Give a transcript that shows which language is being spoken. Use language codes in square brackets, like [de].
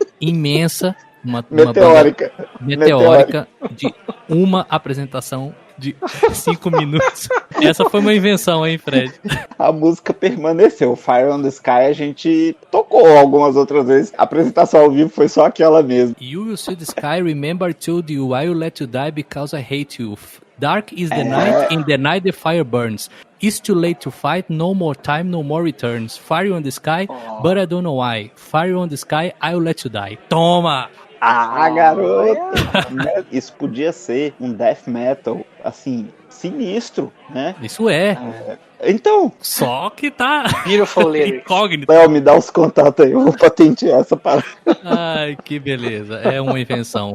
[pt] imensa, uma Meteórica. banda meteórica de uma apresentação de 5 minutos. Essa foi uma invenção, hein, Fred? A música permaneceu. Fire on the Sky a gente tocou algumas outras vezes. A apresentação ao vivo foi só aquela mesmo. [en] You will see the sky, remember I told you, I will let you die because I hate you. Dark is the night, in the night the fire burns. It's too late to fight, no more time, no more returns. Fire on the sky, but I don't know why. Fire on the sky, I will let you die. [pt] Toma! Ah, garoto! Isso podia ser um death metal, assim, sinistro, né? Isso é. Então... Só que tá... [en] Beautiful lyrics. [pt] Incógnito. Léo, me dá os contatos aí, eu vou patentear essa parada. Ai, que beleza. É uma invenção.